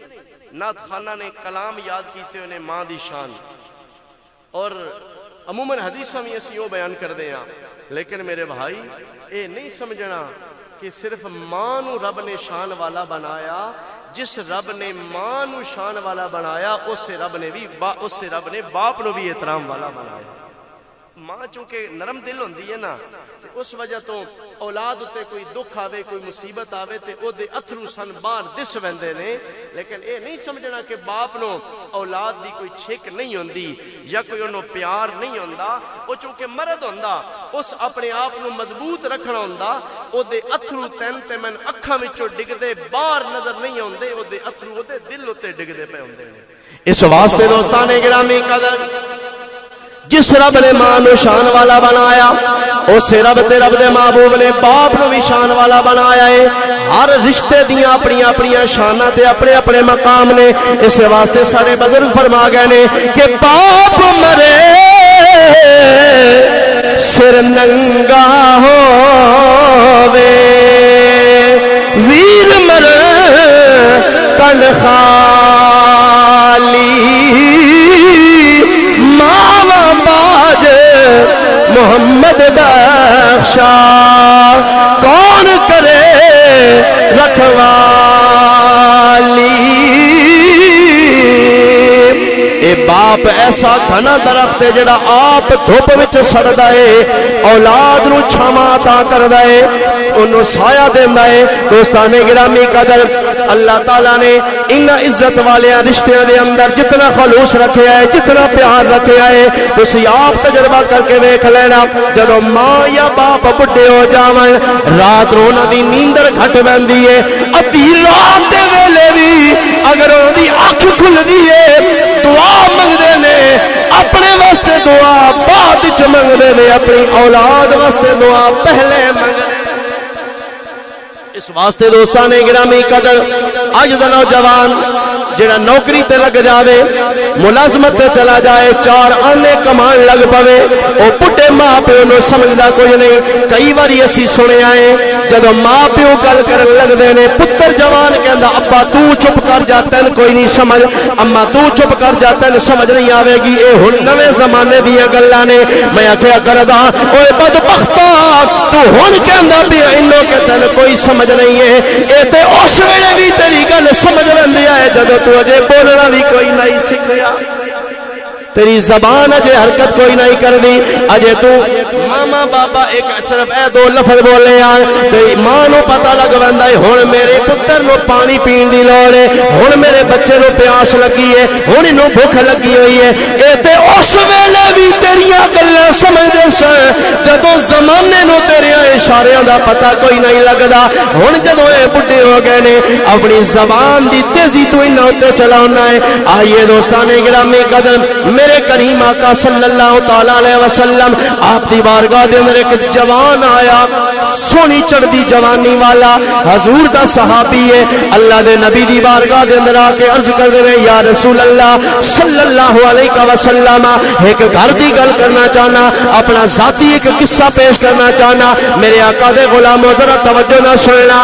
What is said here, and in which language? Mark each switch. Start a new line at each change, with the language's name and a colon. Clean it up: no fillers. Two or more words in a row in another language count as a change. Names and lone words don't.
Punjabi: نعت خانہ نے کلام یاد کیتے انہیں ماں دی شان، اور عموماً حدیثاں بھی اسی وہ بیان کر دے ہیں، لیکن میرے بھائی اے نہیں سمجھنا کہ صرف ماں نو رب نے شان والا بنایا، جس رب نے ماں نو شان والا بنایا اس سے رب نے باپ نو بھی احترام والا بنایا۔ ماں چونکہ نرم دل ہوندی ہے نا تے اس وجہ تو اولاد اتے کوئی دکھ آوے کوئی مصیبت آوے تے او دے اتھرو سن باہر دس ویندے نے لیکن اے نہیں سمجھنا کہ باپ نو اولاد دی کوئی چھک نہیں ہوندی یا کوئی انہوں پیار نہیں ہوندا او چونکہ مرد ہوندا اس اپنے آپ نو مضبوط رکھنا ہوندا او دے اتھرو تین تے من اکھاں وچوں ڈگدے باہر نظر نہیں ہوندے او دے اتھرو او دے دل اتے ڈگدے پے ہوندے نے اس واسطے دوستان گرامی قدر جس رب نے ماں نو شان والا بنایا اس رب دے محبوب نے باپ نو بھی شان والا بنایا ہے ہر رشتے دیاں اپنی اپنی شاناں تے اپنے اپنے مقام نے اس واسطے سارے بزرگ فرما گئے نے کہ باپ مرے سر ننگا ہووے ویر مرے کن خالی ماما باج محمد بخشا کون کرے رکھوالی اے باپ ایسا گھنا درخت ہے جڑا آپ دھوپ وچ سڑدا ہے اولاد نو چھاواں عطا کردا ہے انہوں سایہ دیندا ہے دوستان گرامی قدر اللہ تعالیٰ نے ان عزت والے رشتیاں دے اندر جتنا خلوص رکھیا ہے جتنا پیار رکھیا ہے تسی آپ تجربہ کر کے دیکھ لینا جدو ماں یا باپ بڑھے ہو جاویں رات نو انہاں دی نیندر گھٹ ویندی ہے ادھی رات دے ویلے بھی اگر انہاں دی اکھ کھلدی ہے دعا منگدے نے اپنے واسطے دعا بعد وچ منگدے نے اپنی اولاد واسطے دعا پہلے منگدے اس واسطے دوستان گرامی قدر اج دا نوجوان جڑا نوکری تے لگ جاوے ملازمت تے چلا جائے چار آنے کمان لگ پوے او بڈھے ماں پیو نو سمجھدا کوئی نہیں کئی باری اسی سنے آئے جدوں ماں پیو گل کرن لگدے نے پتر جوان کہندا ابا تو چپ کر جا تین کوئی نہیں سمجھ اما تو چپ کر جا تین سمجھ نہیں آوے گی اے ہن نویں زمانے دی گلاں نے میں آکھیا کردا اوے بدبختا تو ہن کہندا پیا انو کہ تین کوئی سمجھ نہیں ہے اے تے اس ویلے بھی تیری گل سمجھ لیندی ہے جدوں تو اجے بولنا بھی کوئی نہیں سکھیا تیری زبان اجے حرکت کوئی نہیں کر دی اجے تو ماما بابا ایک صرف اے دو لفظ بولے آن تیری ماں نو پتہ لگ ویندا ہے ہن میرے پتر نو پانی پین دی لوڑ ہے ہن میرے بچے نو پیاس لگی ہے ہن انو بھوک لگی ہوئی ہے اے تے اس ویلے بھی تیریاں گلاں سمجھدے سن جدوں زمانے نو تیرے اشاریاں دا پتہ کوئی نہیں لگدا ہن جدوں اے بڈھے ہو گئے نے اپنی زبان دی تیزی تو انہاں اُتے چلانا ہے آئیے دوستان گرامی قدر میرے کریم آقا
Arabic: صلی اللہ تعالی علیہ وسلم
Punjabi: آپ دی بارگاہ دے اندر ایک جوان آیا سونی چڑھدی جوانی والا حضور دا صحابی ہے اللہ دے نبی دی بارگاہ دے اندر آ کے عرض کر دے
Arabic: یا رسول اللہ صلی اللہ علیہ وسلم
Punjabi: ایک گھر دی گل کرنا چاہنا اپنا ذاتی ایک قصہ پیش کرنا چاہنا میرے آقا دے غلامو ذرا توجہ نہ سننا